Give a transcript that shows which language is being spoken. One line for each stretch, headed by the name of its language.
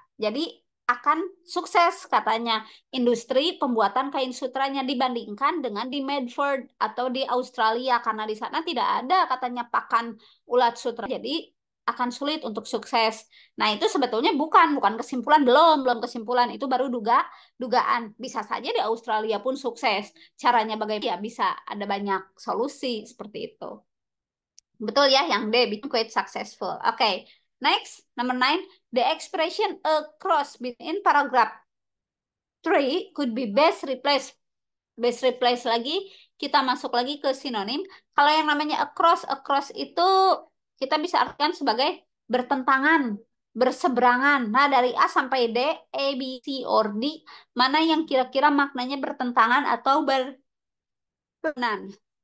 Indonesian: Jadi akan sukses katanya industri pembuatan kain sutranya dibandingkan dengan di Medford atau di Australia karena di sana tidak ada katanya pakan ulat sutra. Jadi akan sulit untuk sukses. Nah, itu sebetulnya bukan kesimpulan, belum kesimpulan, itu baru dugaan. Bisa saja di Australia pun sukses. Caranya bagaimana? Ya bisa ada banyak solusi seperti itu. Betul ya, yang D,
English: become quite successful. Oke, okay. Next, number 9, the expression across within paragraph 3 could be best replaced. Best replace
Indonesian: lagi, kita masuk lagi ke sinonim. Kalau yang namanya across itu kita bisa artikan sebagai bertentangan, berseberangan. Nah, dari A sampai D, A, B, C, or D, mana yang kira-kira maknanya bertentangan atau berbenang?